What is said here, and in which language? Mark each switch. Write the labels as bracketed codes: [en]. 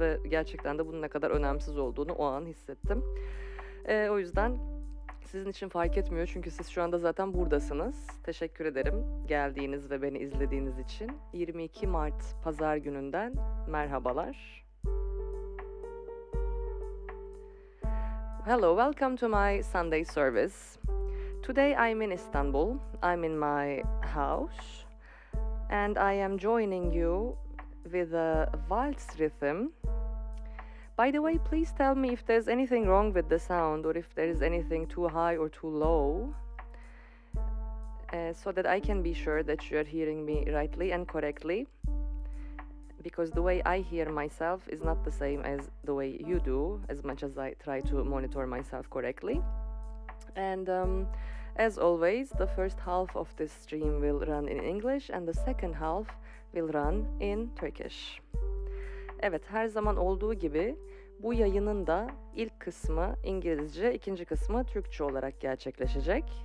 [tr] Ve gerçekten de bunun ne kadar önemsiz olduğunu o an hissettim. O yüzden sizin için fark etmiyor çünkü siz şu anda zaten buradasınız. Teşekkür ederim geldiğiniz ve beni izlediğiniz için. 22 Mart Pazar gününden merhabalar. [en] Hello, welcome to my Sunday service. Today I'm in Istanbul. I'm in my house and I am joining you with a waltz rhythm. By the way, please tell me if there's anything wrong with the sound or if there is anything too high or too low, so that I can be sure that you are hearing me rightly and correctly, because the way I hear myself is not the same as the way you do, as much as I try to monitor myself correctly. And as always, the first half of this stream will run in English and the second half will run in Turkish. [tr] Evet, her zaman olduğu gibi bu yayının da ilk kısmı İngilizce, ikinci kısmı Türkçe olarak gerçekleşecek.